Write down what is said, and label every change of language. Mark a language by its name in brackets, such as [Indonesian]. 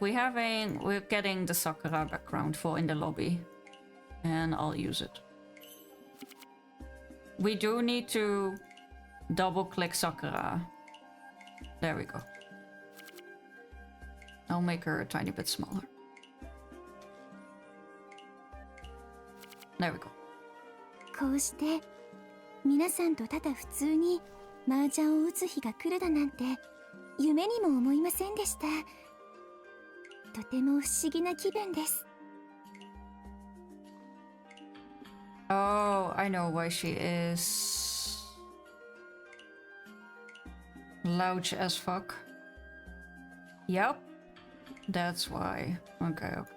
[English] We're getting the Sakura background for in the lobby, and I'll use it. We do need to double-click Sakura. There we go. I'll make her a tiny bit smaller. There we go. [Japanese] こうして皆さんとただ普通に麻雀を打つ日が来るだなんて夢にも思いませんでした。とても不思議な気分です。 [English] Oh, I know why she is loud as fuck. Yep, that's why. Okay.